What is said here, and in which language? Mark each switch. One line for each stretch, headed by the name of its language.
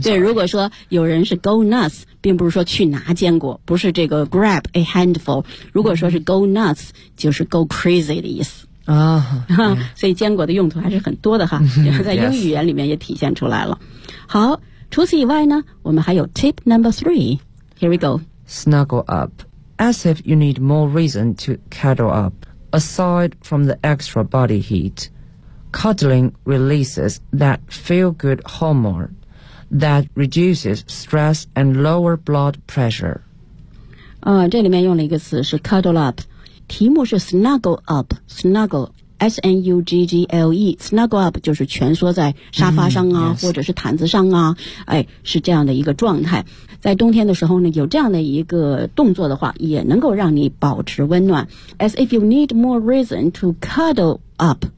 Chinese: 对，如果说有人是 go nuts 并不是说去拿坚果，不是这个
English: grab a handful，
Chinese: 如果说是 go nuts 就是
English: go crazy
Chinese: 的意思啊。所以坚果的用途还是很多的哈，在英语语言里面也体现出来了。
English: yes.
Chinese: 好，除此以外呢我们还有
English: tip number three， here we go， snuggle up as if you need more reason to cuddle up aside from the extra body heatCuddling releases that feel-good hormone that reduces stress and lower blood pressure.
Chinese: 这里面用了一个词是 cuddle up， 题目是 snuggle up， snuggle， S-N-U-G-G-L-E， snuggle up 就是蜷缩在沙发上啊，或者是毯子上啊，哎，是这样的一个状态。在冬天的时候呢，有这样的一个动作的话，也能够让你保持温暖。
English: As if you need more reason to cuddle up.